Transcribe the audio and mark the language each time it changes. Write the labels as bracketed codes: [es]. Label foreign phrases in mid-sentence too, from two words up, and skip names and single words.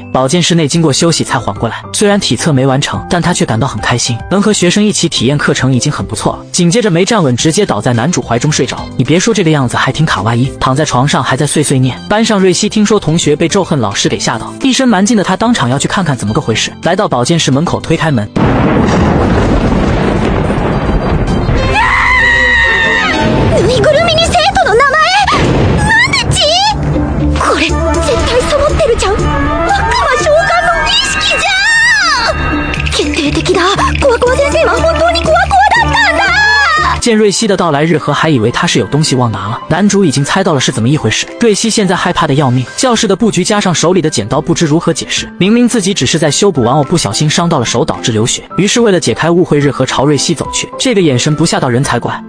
[zh] 保健室内经过休息才缓过来，虽然体测没完成，但他却感到很开心，能和学生一起体验课程已经很不错了。紧接着没站稳，直接倒在男主怀中睡着。你别说，这个样子还挺卡哇伊，躺在床上还在碎碎念。班上瑞希听说同学被咒恨老师给吓到，一身蛮劲的他当场要去看看怎么个回事。来到保健室门口，推开门， [ja] ぬいぐるみに生徒の名前なんでち？これ絶対サボってるじゃん。悪魔召喚の儀式じゃん。決定的だ。コワコワ先生は本当にコワコワだったんだ。 [zh] 见瑞希的到来，日和还以为他是有东西忘拿了，男主已经猜到了是怎么一回事。瑞希现在害怕的要命，教室的布局加上手里的剪刀，不知如何解释。明明自己只是在修补玩偶，不小心伤到了手，导致流血。于是为了解开误会，日和朝瑞希走去，这个眼神不吓到人才怪。